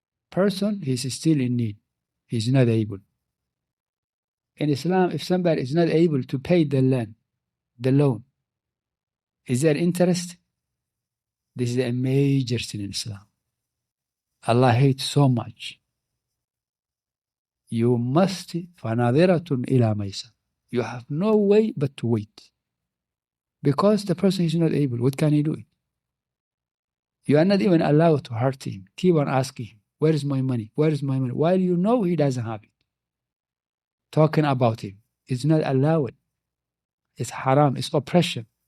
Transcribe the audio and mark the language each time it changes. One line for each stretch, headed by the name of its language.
English: Person, he's still in need. He's not able. In Islam, if somebody is not able to pay the loan, is there interest? This is a major sin in Islam. Allah hates so much. You must,
Arabic: فَنَاظِرَةٌ إِلَى مَيْسَرٍ.
English: You have no way but to wait. Because the person is not able. What can he do? You are not even allowed to hurt him. Keep on asking him, where is my money? Where is my money? While you know he doesn't have it. Talking about him is not allowed. It's haram. It's oppression.